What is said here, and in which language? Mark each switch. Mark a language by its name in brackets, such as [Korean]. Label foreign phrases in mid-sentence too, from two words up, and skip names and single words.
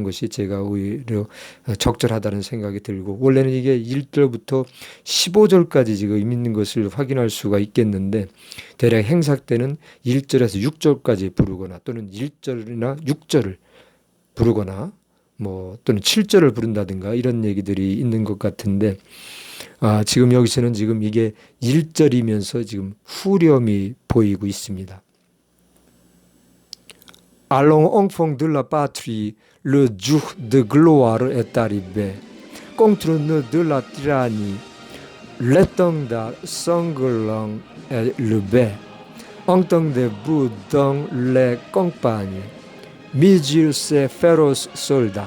[Korean] 것이 제가 오히려 적절하다는 생각이 들고 원래는 이게 1절부터 15절까지 지금 있는 것을 확인할 수가 있겠는데 대략 행사 때는 1절에서 6절까지 부르거나 또는 1절이나 6절을 부르거나 뭐 또는 7절을 부른다든가 이런 얘기들이 있는 것 같은데 지금 여기서는 지금 이게 1절이면서 지금 후렴이 보이고 있습니다. [French] Allons enfants de la patrie, le jour de gloire est arrivé. Contre nous de la tyrannie, l'étendard sanglant est levé. Entendez-vous dans les campagnes, mugir ces féroces soldats.